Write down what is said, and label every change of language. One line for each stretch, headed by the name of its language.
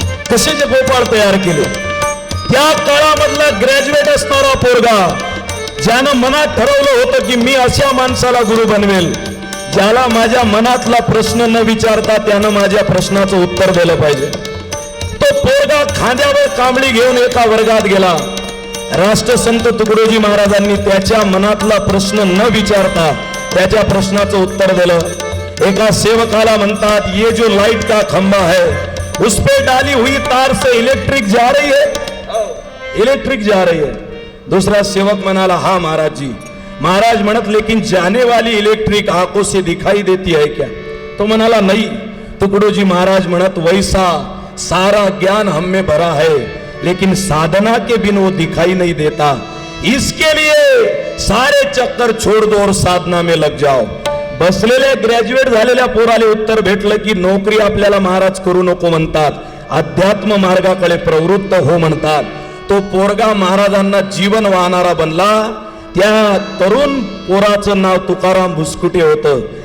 Marathi: कसे जे गोपाळ तयार केले. त्या काळामधला ग्रॅज्युएट असणारा पोरगा ज्यानं मनात ठरवलं होतं की मी अशा माणसाला गुरु बनवेल ज्याला माझ्या मनातला प्रश्न न विचारता त्यानं माझ्या प्रश्नाचं उत्तर दिलं पाहिजे. तो पोरगा खांद्यावर कांबळी घेऊन एका वर्गात गेला. राष्ट्रसंत तुकडोजी महाराजांनी त्याच्या मनातला प्रश्न न विचारता त्याच्या प्रश्नाचं उत्तर दिलं. एका सेवकाला म्हणतात
Hindi: ये जो लाइट का खंबा है उस पे डाली हुई तार से इलेक्ट्रिक जा रही है, इलेक्ट्रिक जा रही है.
Marathi: दूसरा सेवक म्हणाला
Hindi: हा महाराज जी.
Marathi: महाराज म्हणत
Hindi: लेकिन जाने वाली इलेक्ट्रिक आंखों से दिखाई देती है क्या?
Marathi: तो म्हणाला
Hindi: नहीं. तुकडोजी
Marathi: महाराज म्हणत
Hindi: वैसा सारा ज्ञान हम में भरा है लेकिन साधना के बिन वो दिखाई नहीं देता. इसके लिए सारे चक्कर छोड़ दो और साधना में लग जाओ.
Marathi: बसलेल्या ग्रॅज्युएट झालेल्या पोराले उत्तर भेटलं की नोकरी आपल्याला महाराज करू नको म्हणतात, अध्यात्म मार्गाकडे प्रवृत्त हो म्हणतात. तो पोरगा महाराजांना जीवन वाहणारा बनला. त्या तरुण पोराचं नाव तुकाराम भुसकुटे होतं.